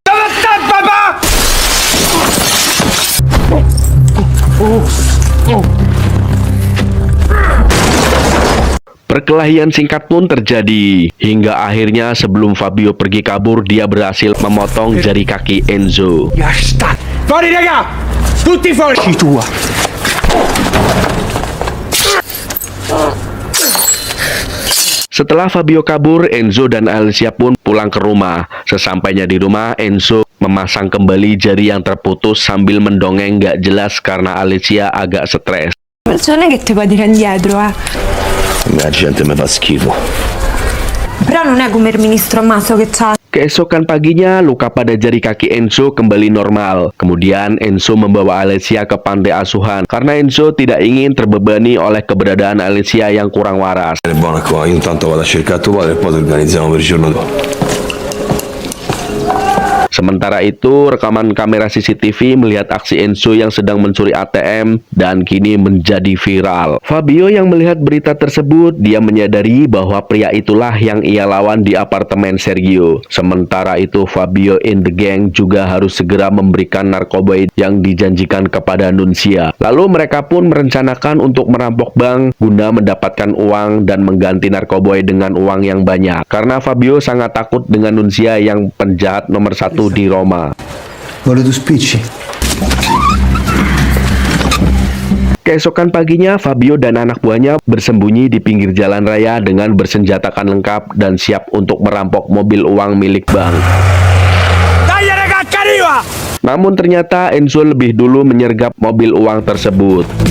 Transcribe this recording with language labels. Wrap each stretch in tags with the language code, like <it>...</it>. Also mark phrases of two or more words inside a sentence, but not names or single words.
<id>Perkelahian singkat pun terjadi, hingga akhirnya sebelum Fabio pergi kabur, dia berhasil memotong jari kaki Enzo.</id> <it>Fuori raga! Tutti fuori! Tua!</it> <id>Setelah Fabio kabur, Enzo dan Alessia pun pulang ke rumah. Sesampainya di rumah, Enzo memasang kembali jari yang terputus sambil mendongeng gak jelas karena Alessia agak stres.</id> <it>Non è che ti puoi tirare indietro, La gente mi fa schifo. Però non è come il ministro Maso che c'ha.</it> <id>Keesokan paginya, luka pada jari kaki Enzo kembali normal. Kemudian Enzo membawa Alessia ke pantai asuhan karena Enzo tidak ingin terbebani oleh keberadaan Alessia yang kurang waras.</id> <it>È buona qua, io intanto vado a cercare tuo padre e poi ti organizziamo per il giorno dopo.</it> <id>Sementara itu, rekaman kamera CCTV melihat aksi Enzo yang sedang mencuri ATM dan kini menjadi viral. Fabio yang melihat berita tersebut, dia menyadari bahwa pria itulah yang ia lawan di apartemen Sergio. Sementara itu, Fabio</id> <en>in the gang</en> <id>juga harus segera memberikan narkoba yang dijanjikan kepada Nunzia. Lalu mereka pun merencanakan untuk merampok bank guna mendapatkan uang dan mengganti narkoba dengan uang yang banyak. Karena Fabio sangat takut dengan Nunzia yang penjahat nomor 1 di Roma.</id> <it>Vuole tu spicci?</it> <id>Keesokan paginya, Fabio dan anak buahnya bersembunyi di pinggir jalan raya dengan bersenjatakan lengkap dan siap untuk merampok mobil uang milik bank. Namun ternyata Enzo lebih dulu menyergap mobil uang tersebut.</id>